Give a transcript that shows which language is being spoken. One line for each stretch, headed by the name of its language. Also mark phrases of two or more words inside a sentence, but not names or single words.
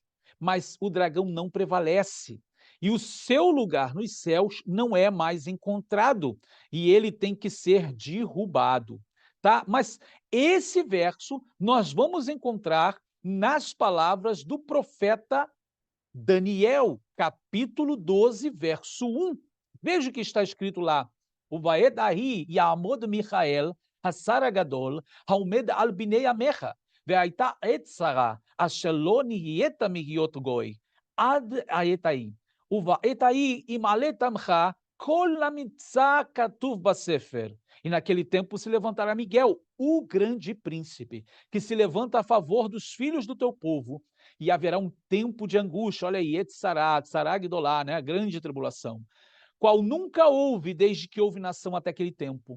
Portuguese: Mas o dragão não prevalece, e o seu lugar nos céus não é mais encontrado, e ele tem que ser derrubado, tá? Mas esse verso nós vamos encontrar nas palavras do profeta Daniel, capítulo 12, verso 1. Veja o que está escrito lá.
Hebrew: O ובעת ההיא יעמד מיכאל השר הגדול העמד על בני עמך והיתה עת צרה אשר לא נהיתה מהיות גוי עד העת ההיא. O ובעת ההיא ימלט עמך כל הנמצא כתוב בספר.
Portuguese: E naquele tempo se levantará Miguel, o grande príncipe, que se levanta a favor dos filhos do teu povo, e haverá um tempo de angústia, olha aí, Etzará, Tzará né, a grande tribulação, qual nunca houve desde que houve nação até aquele tempo.